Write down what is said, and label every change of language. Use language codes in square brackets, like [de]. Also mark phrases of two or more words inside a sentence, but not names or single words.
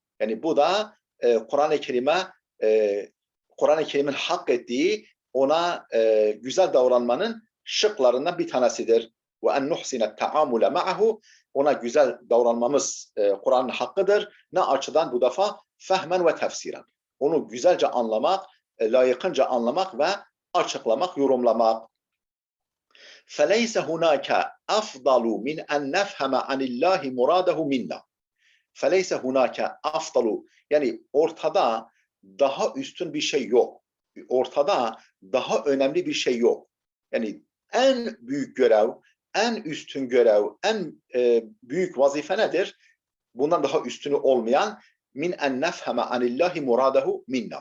[tr] Yani bu da Kur'an-ı Kerim'in hak ettiği, ona güzel davranmanın şıklarından bir tanesidir. [ar] وأن نحسن التعامل معه. [tr] Ona güzel davranmamız Kur'an'ın hakkıdır. Ne açıdan bu defa? [ar] فهماً وتفسيراً. [tr] Onu güzelce anlamak, layıkınca anlamak ve açıklamak, yorumlamak. [ar] فَلَيْسَ هُنَاكَ أَفْضَلُ مِنْ أَنْ نَفْهَمَ عَنِ اللّٰهِ مُرَادَهُ مِنَّا. فَلَيْسَ هُنَاكَ أَفْضَلُ. [tr] Yani ortada daha üstün bir şey yok. Ortada daha önemli bir şey yok. Yani en büyük görev, en üstün görev, en büyük vazife nedir? Bundan daha üstünü olmayan [ar] من أن نفهم عن الله مراده منا.